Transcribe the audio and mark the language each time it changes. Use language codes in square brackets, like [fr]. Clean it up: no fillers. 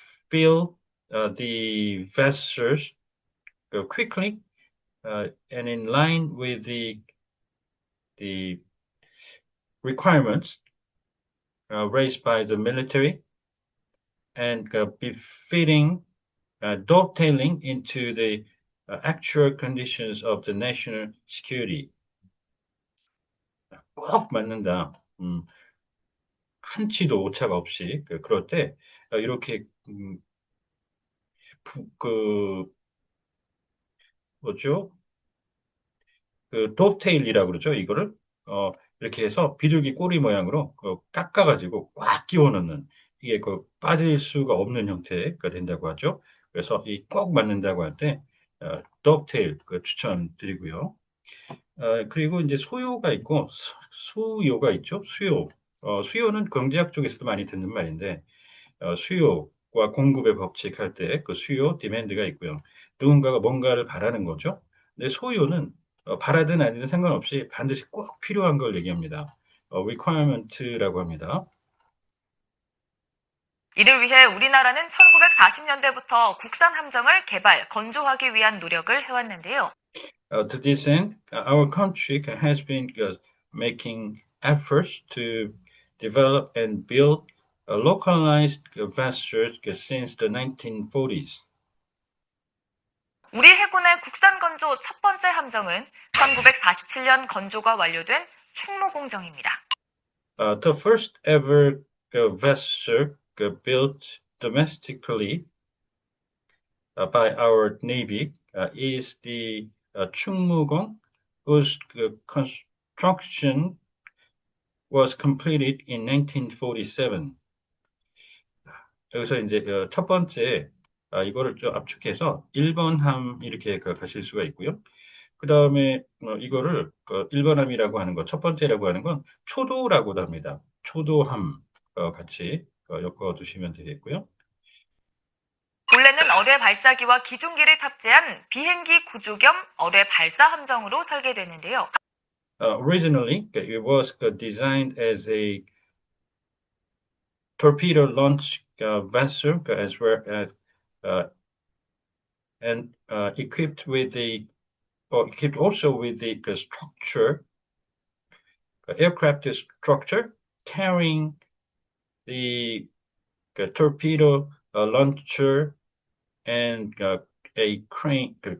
[en] fill the vessels quickly and in line with the requirements raised by the military and befitting dovetailing into the actual conditions of the national security. [ko] 꼭 맞는다. 한치도 오차가 없이 그럴 때 이렇게 그 뭐죠? 그 톱테일이라고 그러죠. 이거를 이렇게 해서 비둘기 꼬리 모양으로 깎아가지고 꽉 끼워 넣는 이게 빠질 수가 없는 형태가 된다고 하죠. 그래서 이 꼭 맞는다고 할 때 톱테일 추천드리고요. 그리고 이제 소요가 있고 수요가 있죠. 수요. 수요는 경제학 쪽에서도 많이 듣는 말인데 수요와 공급의 법칙 할 때 그 수요 디맨드가 있고요. 누군가가 뭔가를 바라는 거죠. 근데 소요는 바라든 아니든 상관없이 반드시 꼭 필요한 걸 얘기합니다. requirement라고 합니다. 이를 위해 우리나라는 1940년대부터 국산 함정을 개발, 건조하기 위한 노력을 해왔는데요. [en] To this end, our country has been making efforts to develop and build localized vessels since the 1940s. [ko] 우리 해군의 국산 건조 첫 번째 함정은 1947년 건조가 완료된 충무공정입니다. [en] The first ever vessel built domestically by our Navy is the 충무공, whose construction was completed in 1947. [ko] 여기서 이제 첫 번째 이거를 좀 압축해서 1번 함 이렇게 가실 수가 있고요. 그 다음에 이거를 1번 함이라고 하는 것, 첫 번째라고 하는 건 초도라고도 합니다. 초도함 같이 엮어 두시면 되겠고요. 본래는 어뢰 발사기와 기중기를 탑재한 비행기 구조 겸 어뢰 발사 함정으로 설계됐는데요. [en] Originally, it was designed as a torpedo launch vessel as well as and equipped also with the structure, aircraft structure carrying the torpedo launcher and a crane.